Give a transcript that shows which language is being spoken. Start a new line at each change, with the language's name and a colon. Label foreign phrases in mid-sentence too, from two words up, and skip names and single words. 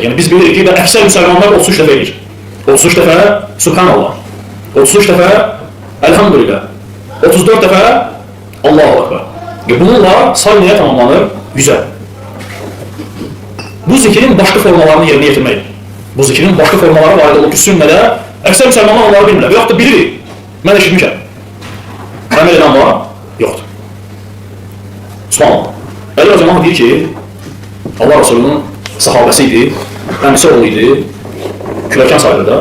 Turkish: Yani biz bilirik ki əksər Müslümanlar 33 defa edir. 33 defa Subhanallah, 33 defa elhamdülillah, 34 defa
Arabic: Allahu Ekber.
Turkish: Bununla say neye tamamlanır? 100'e. Bu zikrin başka formalarını yerine getirmeyin.
Azerbaijani: Bu zikrin başka formaları var idi. O ki sünnədə əksər Müslümanlar onları bilmirlər. Yox da bilir. Mən eşitmişəm. Əməl edən var? Yoxdur. Subhanallah. Əli o zaman deyir ki, Allah Resulü'nün sahabəsi idi, əmisi oğlu idi, Küləkən sayılırdı.